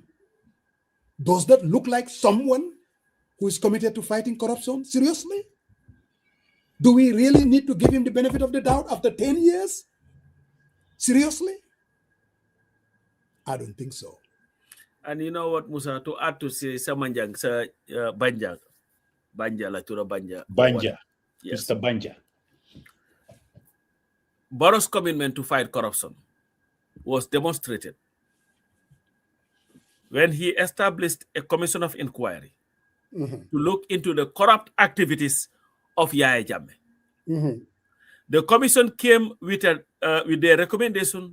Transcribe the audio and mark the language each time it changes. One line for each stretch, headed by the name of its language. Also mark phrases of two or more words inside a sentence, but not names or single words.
English: Does that look like someone who is committed to fighting corruption? Seriously? Do we really need to give him the benefit of the doubt after 10 years? Seriously? I don't think so. And you know what, Musa, to add to say Samanjang, Banja, Latura Banja. Banja. Yes. Mr. Banja. Barrow's commitment to fight corruption was demonstrated when he established a commission of inquiry to look into the corrupt activities of Yaya Jammeh. The commission came with their recommendation.